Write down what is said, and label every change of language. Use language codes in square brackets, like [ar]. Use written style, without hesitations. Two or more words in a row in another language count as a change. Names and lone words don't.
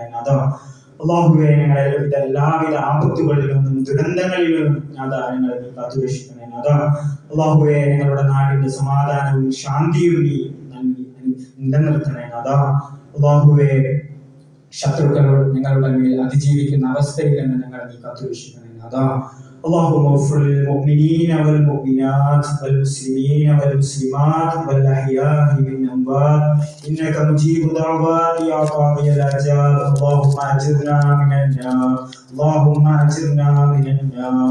[ml] അതാ അല്ലാഹുവേ, ഞങ്ങളെ എല്ലാവിധ ആപത്തുകളിൽ നിന്നും ദുരന്തങ്ങളിൽ നിന്നും അതാ ഞങ്ങളെ നീ കാത്തുരക്ഷിക്കണേ. അതാ അല്ലാഹുവേ, ഞങ്ങളുടെ നാടിന്റെ സമാധാനവും ശാന്തിയും നീ നൽകി നിലനിർത്തണേ. അതാ അല്ലാഹുവേ, ശത്രുക്കളോട് ഞങ്ങളുടെ മേൽ അതിജീവിക്കുന്ന അവസ്ഥയിൽ നിന്ന് ഞങ്ങളെ നീ കാത്തുരക്ഷിക്കണേ. [ar] അതാ اللهم اغفر للمؤمنين والمؤمنات والمسلمين والمسلمات والأحياء والأموات إنك مجيب دعوات يا قاضي الأجال. اللهم أجرنا من النار، اللهم أجرنا من النار.